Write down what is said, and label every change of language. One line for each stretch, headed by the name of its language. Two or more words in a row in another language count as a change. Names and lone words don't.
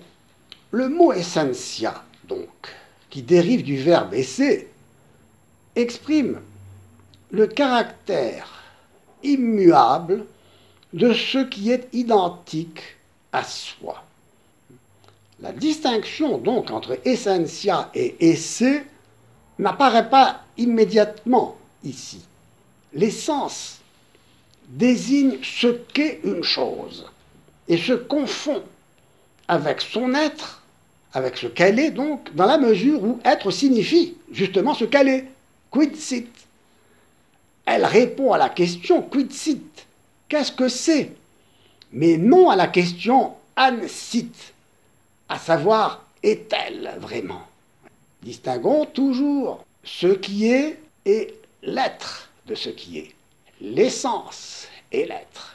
French: Le mot essentia, donc, qui dérive du verbe esse, exprime le caractère immuable de ce qui est identique à soi. La distinction donc entre
Latin: essentia et esse
French: n'apparaît pas immédiatement ici. L'essence désigne ce qu'est une chose et se confond avec son être, avec ce qu'elle est donc, dans la mesure où être signifie justement ce qu'elle est.
Latin: Quid sit?
French: Elle répond à la question
Latin: quid sit?
French: Qu'est-ce que c'est? Mais non à la question
Latin: an sit,
French: à savoir est-elle vraiment? Distinguons toujours ce qui est et l'être de ce qui est. L'essence et l'être.